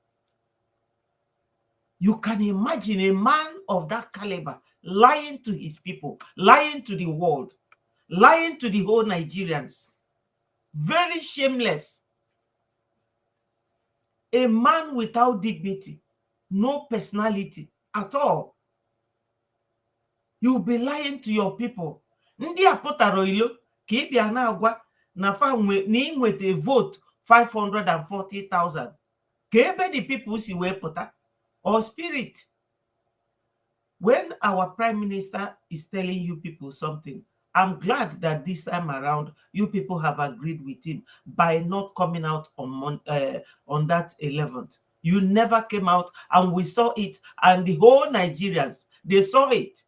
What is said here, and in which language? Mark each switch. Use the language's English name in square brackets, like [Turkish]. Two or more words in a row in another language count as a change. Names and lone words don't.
[English] You can imagine a man of that caliber lying to his people, lying to the world, lying to the whole Nigerians. Very shameless. A man without dignity, no personality at all. You will be lying to your people. [Igbo] Ndị apụtara ilo ka ị bịa na-agwa na fa nweta a vote 540,000. Ka ebe [English] the people [Igbo] si wee pụta or spirit. [English] When our Prime Minister is telling you people something, I'm glad that this time around you people have agreed with him by not coming out on that 11th. You never came out, and we saw it, and the whole Nigerians, they saw it.